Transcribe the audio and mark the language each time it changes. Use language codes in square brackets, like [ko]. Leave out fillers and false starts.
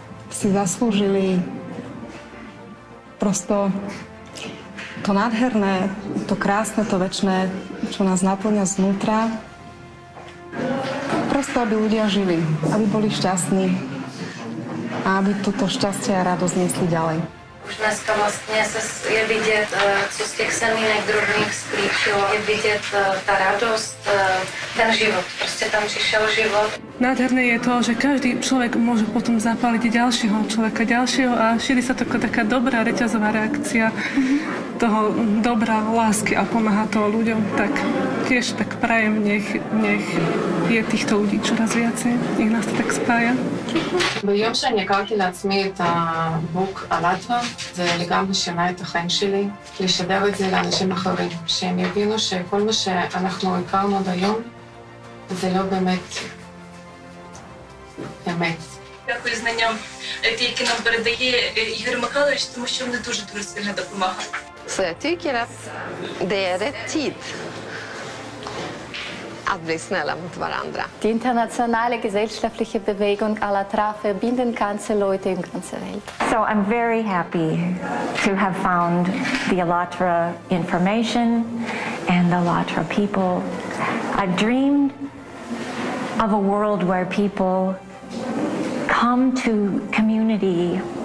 [sk] si zaslúžili prosto to nádherné, to krásne, to večné, čo nás naplňa znútra. Prosto, aby ľudia žili, aby boli šťastní a aby toto šťastie a radosť nesli ďalej. [cs] Už dneska vlastně je vidět, co z těch semínek drobných sklíčilo, je vidět ta radost, ten život. Prostě tam přišel život. [sk] Nádherné je to, že každý človek môže potom zapáliť ďalšieho človeka, ďalšieho a šíri sa taká dobrá reťazová reakcia toho dobra, lásky a pomáha to ľuďom. Tak tiež tak prajem, nech je týchto ľudí čoraz viacej, nech nás to tak spája. [he] ביום שאני הכרתי לעצמי את הבוק ALLATRA, זה לגמרי שינה את החיים שלי, לשדר את זה לאנשים אחרים, שהם יבינו שכל מה שאנחנו הכרנו עד היום, זה לא באמת אמת. [uk] Дякую знанням, які нам передає Ігор Михайлович, тому що вони дуже сильно допомагають. [sv] Så jag tycker att det är rätt tid att bli snälla mot varandra. [de] Die internationale gesellschaftliche Bewegung ALLATRA verbindet ganze Leute in ganzer Welt. [en] So I'm very happy to have found the ALLATRA information and the ALLATRA people. I've dreamed of a world where people come to community